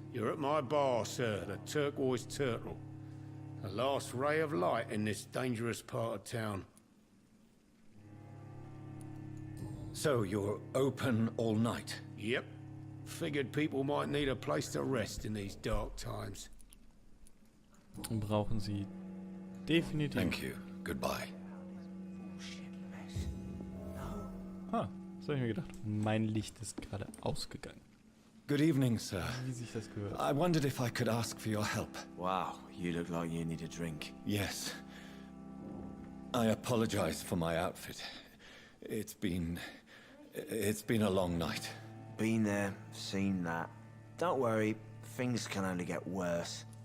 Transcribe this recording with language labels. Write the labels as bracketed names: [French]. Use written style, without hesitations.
[English] You're at my bar, sir, the Turquoise Turtle. The last ray of light in this dangerous part of town. So you're open all night? Yep. Figured people might need a place to rest in these dark times. [German] Brauchen sie definitiv. [English] Thank you. Goodbye. [German] Ah, so habe ich mir gedacht. Mein Licht ist gerade ausgegangen. [English] Good evening, sir. [German] Wie sich das gehört. [English] I wondered if I could ask for your help. Wow, you look like you need a drink. Yes. I apologize for my outfit. It's been a long night. Been there, seen that. Don't worry, things can only get worse.